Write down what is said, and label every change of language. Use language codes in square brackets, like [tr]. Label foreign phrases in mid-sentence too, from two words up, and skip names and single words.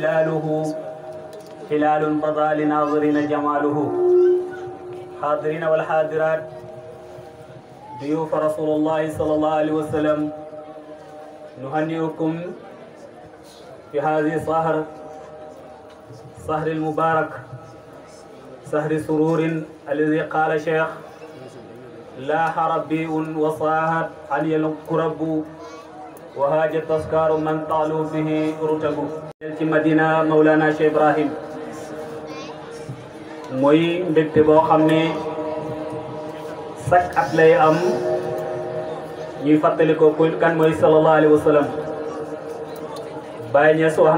[ar] هلال بدا لناظرين جماله حاضرين والحاضرات ضيوف رسول الله صلى الله عليه وسلم نهنئكم في هذه السهر المبارك سهر سرور الذي قال شيخ لاح ربيع وصاهت عن القرب وهاج تذكار من طالوا به رتب ci Madina Mawlana Cheikh Ibrahim [wo] mooy mbégte boo xam ne chaque at lay am ñuy fàttali ko kan mooy [ar] صلى الله عليه وسلم [wo] Baye Niass wax